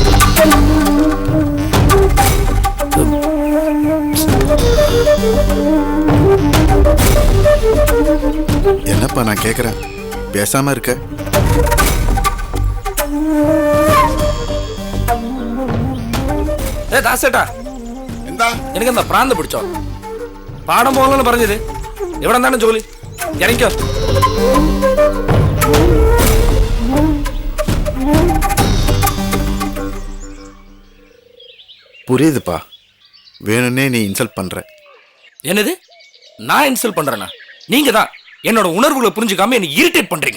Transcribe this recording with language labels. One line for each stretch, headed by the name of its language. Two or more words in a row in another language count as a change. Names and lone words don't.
Tamil: என்னப்பா நான் கேக்குறேன், பேசாம இருக்க? தாசேட்டா,
Malayalam: എന്താ
Tamil: எனக்கு அந்த பிராந்த பிடிச்சோம்.
Malayalam: പാടം പോകണമെന്ന് പറഞ്ഞത്. എവിടെ എന്താണ് ജോലി? ഇറങ്ങിക്കോ.
Tamil: புரியுதுப்பா, வேணும்னே நீ இன்சல்ட் பண்ற. என்னது? நான் இன்சல்ட் பண்றேனா? நீங்க தான் என்னோட உணர்வுகளை புரிஞ்சுக்காம என்ன இரிட்டேட் பண்றீங்க.